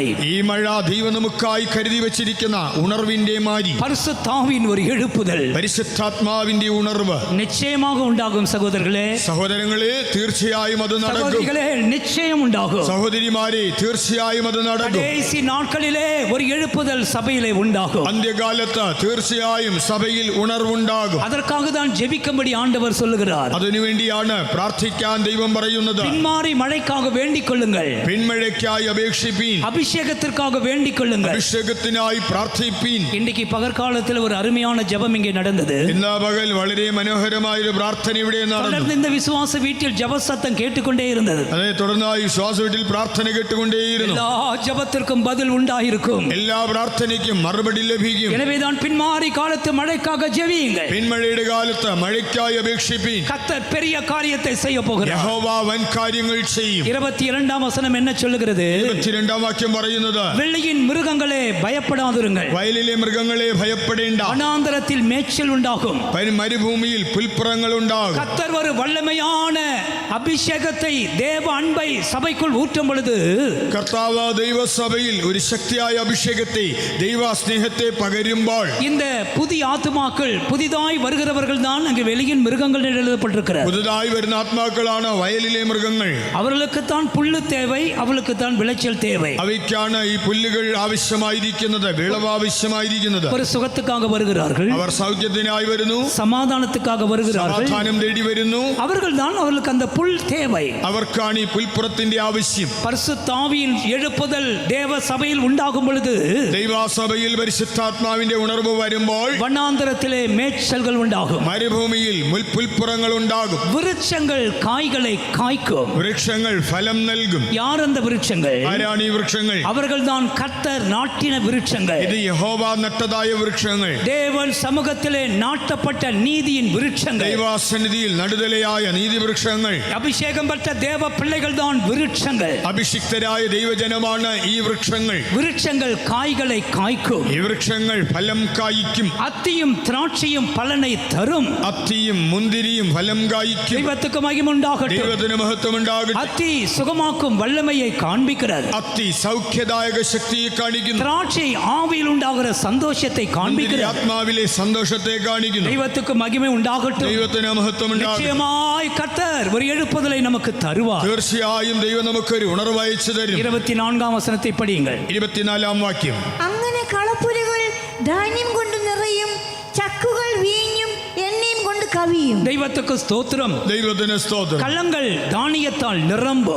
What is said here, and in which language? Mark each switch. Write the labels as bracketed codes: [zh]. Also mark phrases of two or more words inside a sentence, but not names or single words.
[ml] ഈ മഴ ദൈവം നമുക്കായി കരുതി വെച്ചിരിക്കുന്ന ഉണർവിന്റെ മാരി, [ta] பரிசுத்தாவின் ஒரு எழுப்புதல் [ml] പരിശുദ്ധാത്മാവിന്റെ ഉണർവ് [ta] நிச்சயமாக உண்டாகும். சகோதரர்களே, [ml] സഹോദരങ്ങളെ, തീർച്ചയായും അത് നടക്കും. [ta] சகோதரிகளே, நிச்சயம் உண்டாகும். [ml] സഹോദരിമാരെ, തീർച്ചയായും അത് നടക്കും. [ta] கடைசி நாட்களிலே ஒரு எழுப்புதல் சபையிலே உண்டாகும். [ml] അന്ത്യകാലത്ത് തീർച്ചയായും സഭയിൽ ഉണർവുണ്ടാകും. [ta] அதற்காக தான் ஜெபிக்கும்படி ஆண்டவர் சொல்லுகிறார். [ml] അതിനുവേണ്ടിയാണ് പ്രാർത്ഥിക്കാൻ ദൈവം പറയുന്നത്. [ta] பின்மாறி மழைக்காக வேண்டிக் கொள்ளுங்கள், [ml] പിന്മഴയ്ക്കായി അപേക്ഷിപ്പീൻ, [ta] அபிஷேகத்திற்காக வேண்டிக் கொள்ளுங்கள். [ml] അഭിഷേകത്തിനായി പ്രാർത്ഥിപ്പീൻ. [ta] இன்றைக்கு பகற்காலத்தில் ஒரு அருமையான ஜெபம் இங்கே நடந்தது. [ml] ഇന്ന് പകൽ വളരെ മനോഹരമായ ഒരു പ്രാർത്ഥന ഇവിടെ നടന്നു. [ta] தொடர்ந்து இந்த விசுவாச வீட்டில் ஜெப சத்தம் கேட்டுக்கொண்டே இருந்தது. [ml] അതെ, തുടർന്നായി ശ്വാസ വീട്ടിൽ പ്രാർത്ഥന കേട്ടുകൊണ്ടേയിരുന്നു. [ta] எல்லா ஜெபத்திற்கும் பதில் உண்டாயிருக்கும். [ml] എല്ലാ പ്രാർത്ഥനയ്ക്കും മറുപടി ലഭിക്കും. [ta] எனவேதான் பின்மாறி காலத்து மழைக்காக ஜெபியுங்கள். [ml] പിന്മഴയുടെ കാലത്ത് മഴയ്ക്കായി അപേക്ഷിപ്പീൻ. [ta] கர்த்தர் பெரிய காரியத்தை செய்ய போகிறார். [ml] യഹോവ വൻ കാര്യങ്ങൾ ചെയ്യും. [ta] 22ஆம் வசனம் என்ன சொல்லுகிறது? [ml] 22ஆം വാക്യം പറയുന്നത്, [ta] வெள்ளியின் மிருகங்களே பயப்படாதிருங்கள், பயப்படுங்கள். [ml] വയലിലെ മൃഗങ്ങളെ ഭയപ്പെടേണ്ട. [ta] வனாந்தரத்தில் மேய்ச்சல் உண்டாகும். [ml] മരുഭൂമിയിൽ പുൽപ്പുറങ്ങൾ ഉണ്ടാകും. [ta] கர்த்தர் ஒரு வல்லமையான அபிஷேகத்தை தேவ அன்பை சபைக்குள் ஊற்றும் பொழுது [ml] കർത്താവ് ദൈവസഭയിൽ ഒരു ശക്തിയായ അഭിഷേകത്തെ ദൈവ സ്നേഹത്തെ പകരുമ്പോൾ [ta] இந்த புதிய ஆத்துமாக்கள் புதிதாய் வருகிறவர்கள் தான் அங்கு வெளியின் மிருகங்கள் என்று எழுதப்பட்டிருக்கிறது. [ml] പുതുതായി വരുന്ന ആത്മാക്കളാണ് വയലിലെ മൃഗങ്ങൾ. [ta] அவர்களுக்கு தான் புல்லு தேவை, அவர்களுக்கு தான் விளைச்சல் தேவை. [ml] അവയ്ക്കാണ് ഈ പുല്ലുകൾ ആവശ്യമായിരിക്കുന്നത്, വിളവ് ആവശ്യമായിരിക്കുന്നത്. [ta] ஒரு சுகத்துக்காக வருகிறார்கள், [ml] അവർ സൗഖ്യത്തിനായി വരുന്നു, [ta] சமாதானத்துக்காக வருகிறார்கள். [ml] സമാധാനം തേടി വരുന്നു. [ta] அவர்கள் தான் அவர்களுக்கு அந்த புல் தேவை. [ml] അവർക്കാണ് ഈ പുൽപ്പുറത്തിന്റെ ആവശ്യം. [ta] பரிசுத்த ஆவியின் எழுப்புதல் தேவ சபையில் உண்டாகும் பொழுது [ml] ദൈവസഭയിൽ പരിശുദ്ധാത്മാവിന്റെ ഉണർവ് വരുമ്പോൾ [ta] வனாந்தரத்திலே மேய்ச்சல்கள் உண்டாகும். [ml] മരുഭൂമിയിൽ പുൽപ്പുറങ്ങൾ ഉണ്ടാകും. [ta] விருட்சங்கள் காய்களை காய்க்கும். [ml] വൃക്ഷങ്ങൾ ഫലം നൽകും. [ta] யார் அந்த விருட்சங்கள்? [ml] ആരാണ് ഈ വൃക്ഷങ്ങൾ? [ta] அவர்கள் தான் கர்த்தர் நாட்டின விருட்சங்கள். [ml] ഇത് യഹോവ നട്ടതായ വൃക്ഷങ്ങൾ. [ta] தேவன் சமூகத்திலே நாட்டப்பட்ட நீதியின் விருட்சங்கள். [ml] ദൈവാസന്നിധിയിൽ നടുതലയായ നീതിവൃക്ഷങ്ങൾ. [ta] அபிஷேகம் பெற்ற தேவ பிள்ளைகள் தான் விருட்சங்கள். [ml] അഭിഷിക്തരായ ദൈവജനമാണ് ഈ വൃക്ഷങ്ങൾ. [ta] விருட்சங்கள் காய்களை காய்க்கும். [ml] ഈ വൃക്ഷങ്ങൾ ഫലം കായ്ക്കും. [ta] அத்தியும் திராட்சையும் பலனை தரும். [ml] അത്തിയും മുന്തിരിയും ഫലം കായ്ക്കും. [ta] தெய்வத்துக்கு மகிமை உண்டாகட்டும். [ml] ദൈവത്തിന് മഹത്വം ഉണ്ടാകട്ടെ. [ta] அத்தி சுகமாக்கும் வல்லமையை காண்பிக்கிறது. [ml] അത്തി സൗഖ്യദായക ശക്തിയെ കാണിക്കുന്നു. [ta] திராட்சை ஆவியில் உண்டாகிற சந்தோஷத்தை [ml] മുന്തിരി [ta] காண்பிக்கிறது. [ml] ആത്മാവിലെ സന്തോഷത്തെ കാണിക്കുന്നു. [ta] தெய்வத்துக்கு மகிமை உண்டாகட்டும். [ml] ദൈവത്തിന് മഹത്വം ഉണ്ടാകട്ടെ. [ta] நிச்சயமாய் கர்த்தர் ஒரு எழுப்புதலை நமக்கு தருவார். [ml] തീർച്ചയായും ദൈവം നമുക്കൊരു ഉണർവ് അയച്ചു തരും. [ta] 24 വചനத்தை படியுங்கள். [ml] 24 വാക്യം. അങ്ങനെ കളപ്പുരകൾ ധാന്യം കൊണ്ട് നിറയും, ചക്കുകൾ വീഞ്ഞും എണ്ണയും കൊണ്ട് കവിയും. [ta] தெய்வத்துக்கு ஸ்தோத்திரம். [ml] ദൈവത്തിന് സ്തോത്രം. [ta] கள்ளங்கள் தானியத்தால் நிரம்பும்.